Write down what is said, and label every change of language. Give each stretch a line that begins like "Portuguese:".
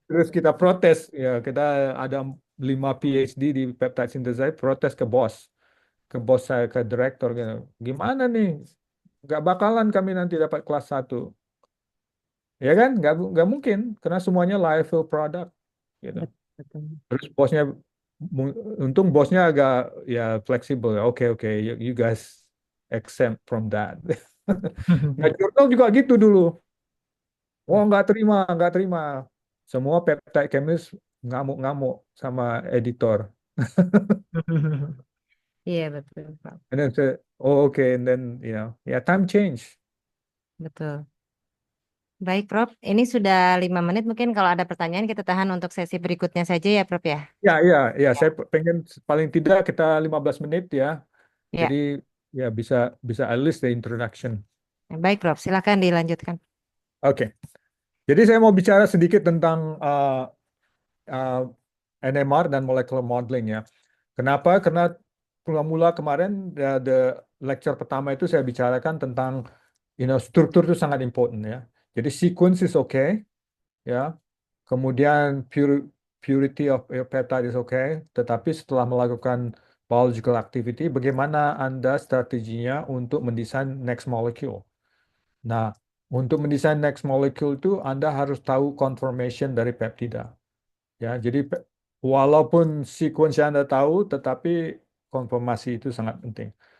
Indonesian: Terus kita protes, ya kita ada 5 PhD di peptide synthesize, protes ke bos saya, ke direktur gitu. Gimana nih? Nggak bakalan kami nanti dapat kelas 1. Ya kan? Nggak mungkin, karena semuanya live product gitu. Betul, betul. Terus bosnya, untung bosnya agak ya fleksibel.
English: Oke, oke, you guys exempt from that.
Indonesian: Nah, jurnal juga gitu dulu. Oh, nggak terima. Semua peptide chemist ngamuk-ngamuk sama editor. Iya betul, Prof.
English: And then say, oh, okay, and then, yeah, time change.
Indonesian: betul. Baik, Prof. Ini sudah 5 menit. Mungkin kalau ada pertanyaan kita tahan untuk sesi berikutnya saja ya, Prof ya. Ya, ya, ya. Saya pengen paling tidak kita 15 menit ya. Ya, Jadi ya bisa bisa
English: at least the introduction.
Indonesian: baik, Prof. Silakan dilanjutkan. Oke. Jadi saya mau bicara sedikit tentang uh, NMR dan molecular modeling ya. Kenapa? Karena mula-mula kemarin the lecture pertama itu saya bicarakan tentang struktur itu sangat important ya.
English: Jadi sequence is okay ya. Kemudian purity of your peptide is okay.
Indonesian: Tetapi setelah melakukan biological activity, bagaimana Anda strateginya untuk mendesain next molecule? Nah, untuk mendesain next molecule itu Anda harus tahu conformation dari peptida. Ya, jadi walaupun sequence yang Anda tahu, tetapi konfirmasi itu sangat penting.